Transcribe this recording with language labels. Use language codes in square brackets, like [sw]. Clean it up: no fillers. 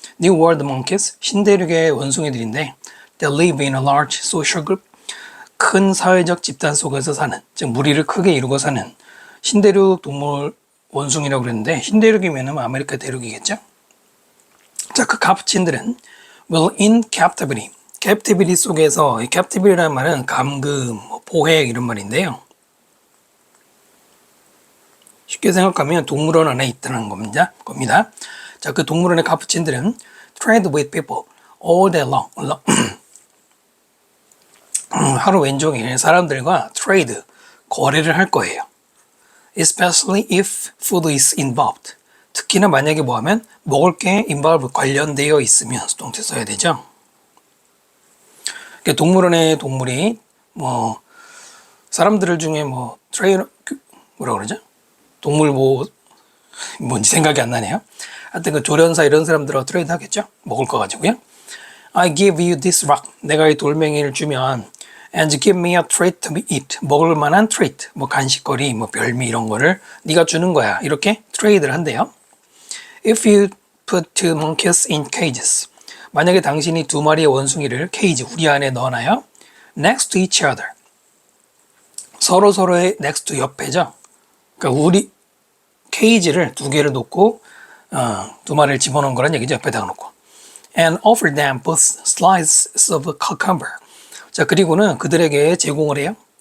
[en] New World monkeys, [ko] 신대륙의 원숭이들인데 [en] they live in a large social group. [ko] 큰 사회적 집단 속에서 사는, 즉 무리를 크게 이루고 사는 신대륙 동물 원숭이라고 그랬는데, 신대륙이면 아메리카 대륙이겠죠? 자, 그 카푸친들은 [en] will in captivity, [ko] captivity 속에서, 이 captivity라는 말은 감금, 포획 이런 말인데요. 쉽게 생각하면 동물원 안에 있다는 겁니다. 자, 그 동물원의 카푸친들은 [en] trade with people all day long. [ko] 하루 왼종일 사람들과 trade, 거래를 할 거예요. [en] Especially if food is involved. [ko] 특히나 만약에 뭐하면 먹을 게 involved, 관련되어 있으면 수동태 써야 되죠. 그러니까 동물원의 동물이 뭐 사람들 중에 뭐 트레이너, 뭐라 그러죠? 동물 뭔지 생각이 안 나네요. 하여튼 그 조련사 이런 사람들하고 트레이드 하겠죠? 먹을 거 가지고요. [en] I give you this rock. [ko] 내가 이 돌멩이를 주면 [en] and give me a treat to eat. [ko] 먹을 만한 treat, 뭐 간식거리, 뭐 별미 이런 거를 네가 주는 거야. 이렇게 트레이드를 한대요. [en] If you put two monkeys in cages. [ko] 만약에 당신이 두 마리의 원숭이를 케이지, 우리 안에 넣어놔요. [en] Next to each other. [ko] 서로의 next to 옆에죠. 그러니까 우리 케이지를 두 개를 놓고 두 마리를 집어넣은 거란 얘기죠. 옆에다가 놓고. [en] And offer them both slices of cucumber. [ko] 자, 그리고는 그들에게 제공을 해요.